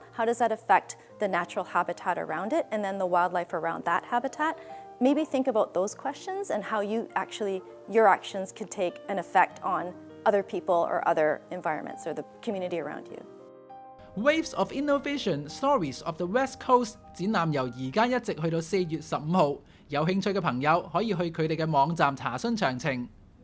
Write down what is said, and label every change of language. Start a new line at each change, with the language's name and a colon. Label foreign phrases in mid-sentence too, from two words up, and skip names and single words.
English: How does that affect the natural habitat around it, and then the wildlife around that habitat? Maybe think about those questions and how your actions can take an effect on other people or other environments or the community around you.
Cantonese: Waves of Innovation Stories of the West Coast 展覽由而家一直去到4月15號，有興趣嘅朋友可以去佢哋嘅網站查詢詳情。